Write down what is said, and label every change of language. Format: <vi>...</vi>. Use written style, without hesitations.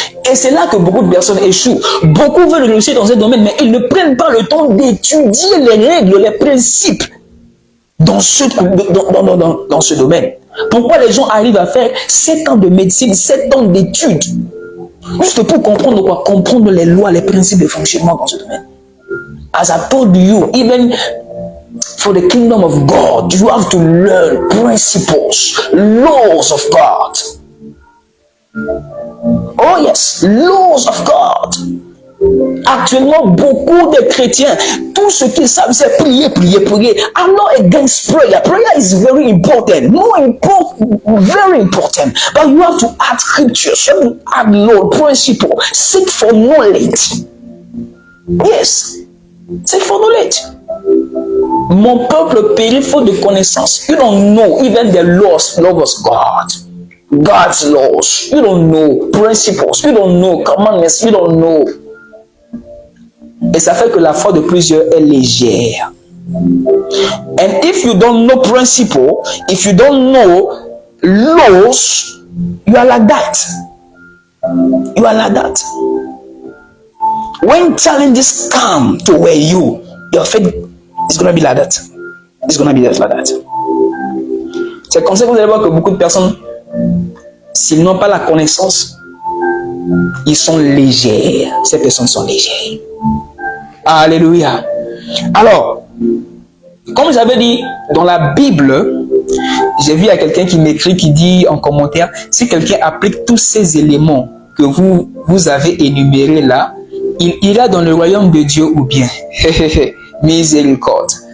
<fr>Et c'est là que beaucoup de personnes échouent. Beaucoup veulent réussir dans un domaine, mais ils ne prennent pas le temps d'étudier les règles, les principes dans ce domaine. Pourquoi les gens arrivent à faire 7 ans de médecine, 7 ans d'études? Juste pour comprendre quoi? Comprendre les lois, les principes de fonctionnement dans ce domaine.</fr> <en>As I told you, even for the kingdom of God, you have to learn principles, laws of God. Oh yes, laws of God.</en> <fr>Actuellement, beaucoup de chrétiens, tout ce qu'ils savent, c'est prier, prier, prier.</fr> <en>I'm not against prayer. Prayer is very important. Very important. But you have to add scriptures. You have to add law, principle. Seek for knowledge. Yes. Seek for knowledge.</en> <fr>Mon peuple périt faute de connaissance.</fr> <en>You don't know even the laws of God. God's laws. You don't know principles. You don't know commandments. You don't know.</en> <fr>Et ça fait que la foi de plusieurs est légère.</fr> <en>And if you don't know principle, if you don't know laws, you are like that. You are like that. When challenges come to where your faith is going to be like that. It's going to be like that.</en> <fr>C'est comme ça que vous allez voir que beaucoup de personnes, s'ils n'ont pas la connaissance, ils sont légers. Ces personnes sont légères. Alléluia. Alors, comme j'avais dit, dans la Bible, j'ai vu à quelqu'un qui m'écrit, qui dit en commentaire, si quelqu'un applique tous ces éléments que vous avez énumérés là, il ira dans le royaume de Dieu ou bien. Miséricorde.</fr>